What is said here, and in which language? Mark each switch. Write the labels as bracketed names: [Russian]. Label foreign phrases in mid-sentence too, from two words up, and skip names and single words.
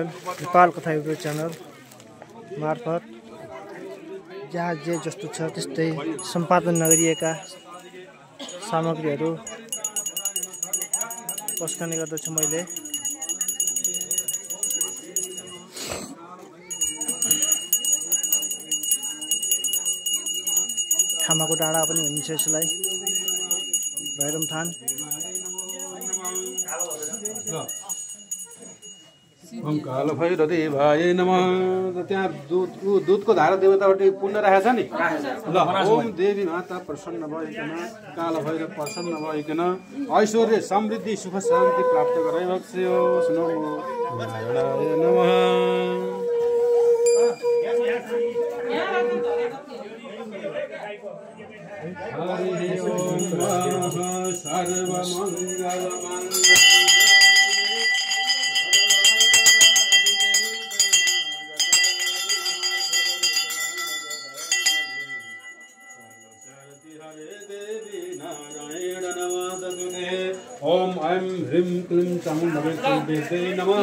[Nepali] नेपाल कथा युट्युब च्यानल मार्फत जहाँ जे जस्तो छ त्यस्तै सम्पादन नगरिएका सामग्रीहरू पस्कने गर्दछु मैले। थामाको डाँडा पनि भनिन्छ यसलाई, भैरम थान। [Sanskrit] ओम काल भैरव देवाय नमः। [Nepali] त्यहाँ दूधको धारा देवताबाट पुण्य राखेको छ नि ल। ओम देवी माता प्रसन्न भइकन, काल भैरव प्रसन्न भइकन ऐश्वर्य समृद्धि सुख शान्ति प्राप्त गराइबक्स्योस्। [Sanskrit] नमो नारायणाय नमः। हरि ओम सर्वमंगलमंगल ओम ऐं ह्रीं क्लीं चामुण्डवे नमः।